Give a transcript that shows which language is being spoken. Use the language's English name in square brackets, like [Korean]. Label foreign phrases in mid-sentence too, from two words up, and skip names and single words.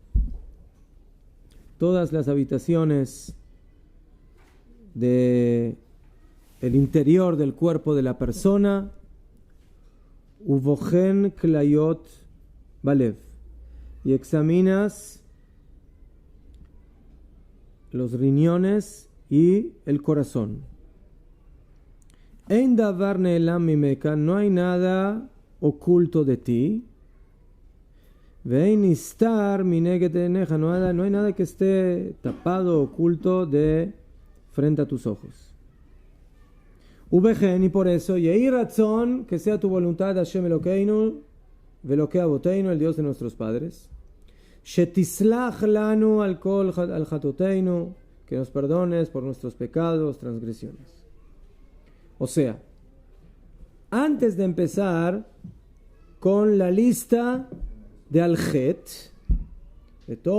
[Spanish] todas las habitaciones de el interior del cuerpo de la persona, [Hebrew] ובוחן כליות ולב, [Spanish] y examinas los riñones y el corazón. [Hebrew] אין דבר נעלם ממך, [Spanish] no hay nada oculto de ti. [Hebrew] ואין נסתר מנגד עיניך, [Spanish] no hay nada que esté tapado, oculto de frente a tus ojos. Uvejen, y por eso, [Hebrew] יהי רצון, [Spanish] que sea tu voluntad, [Hebrew] השם אלוקינו, ואלוקי אבותינו, [Spanish] el Dios de nuestros padres. [Hebrew] שתסלח לנו על כל על חטאותינו, [Spanish] que nos perdones por nuestros pecados, transgresiones. O sea, antes de empezar con la lista de Al-Het, de todos